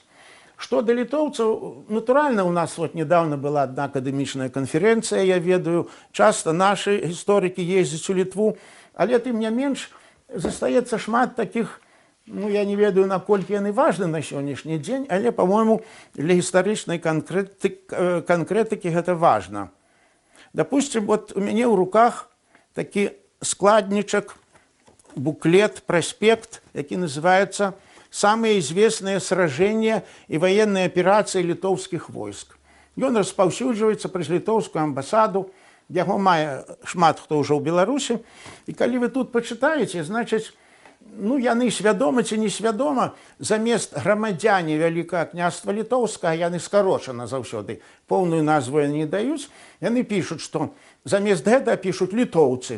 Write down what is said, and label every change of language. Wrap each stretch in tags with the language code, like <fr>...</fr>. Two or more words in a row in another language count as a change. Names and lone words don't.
<be>Што да літоўцаў, натуральна, у нас недавно была адна акадэмічная канферэнцыя, я ведаю, часта нашы гісторыкі ездзяць у Літву, але тым не менш, застаецца шмат такіх, я не ведаю, наколькі яны важны на сённяшні дзень, але, па-мойму, для гістарычнай канкрэтыкі гэта важна. Допустим, у мяне ў руках такі складнічак, буклет, праспект, які называецца</be> <ru>«Самые известные сражения и военные операции</ru> <be>літоўскіх войск». Ён распаўсюджваецца праз літоўскую амбасаду, яго мае шмат хто ўжо ў Беларусі. І калі вы тут пачытаеце, значыць, яны свядома ці несвядома, замест грамадзяне Вялікага княства Літоўскага, яны скарочана заўсёды, поўную назву яны не даюць, яны пішуць, што замест гэта пішуць літоўцы.</be>